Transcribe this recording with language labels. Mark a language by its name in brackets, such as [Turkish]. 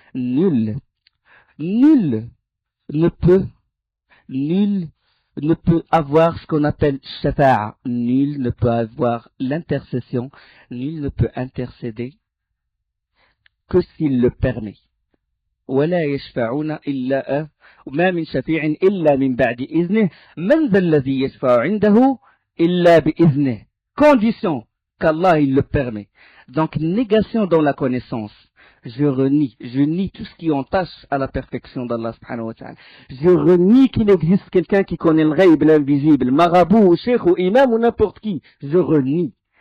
[French] Nul ne peut avoir ce qu'on appelle shafa'a. Nul ne peut avoir l'intercession. Nul ne peut intercéder que s'il le permet. [Arabic] ولا يشفعون إلا ما من شفيع إلا من بعد إذنه من ذا الذي يشفع عنده إلا بإذنه. [French] Condition qu'Allah il le permet. Donc négation dans la connaissance. Je nie tout ce qui entache à la perfection d'Allah subhanahu wa ta'ala. Je renie qu'il existe quelqu'un qui connaît le ghaib, l'invisible, marabout, ou cheikh, ou imam, ou n'importe qui. Je renie.